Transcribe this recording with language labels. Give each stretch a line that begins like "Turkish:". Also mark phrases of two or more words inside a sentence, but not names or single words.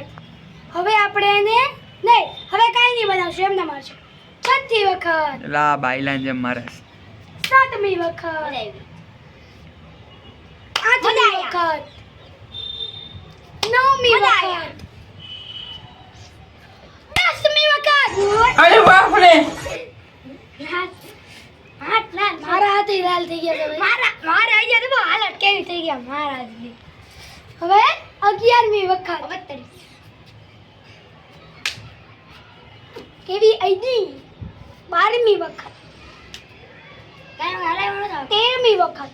Gujarati: હવે આપણે એને નહીં, હવે કાઈ નહીં બનાવશું, એમને મારશું. 6 વખત. લા બાઈલાન જેમ મારે. 7મી વખત. 8મી વખત. 9મી વખત. 10મી વખત.
Hindi: अरे बाप रे.
Gujarati: મારા હાથ લાલ થઈ ગયા છે. મારા આઈ ગયા તો હાલત કેવી થઈ ગયા મારા હાથની. હવે 11મી વખત. કેવી આઈડી. 12મી વખત. 13મી વખત.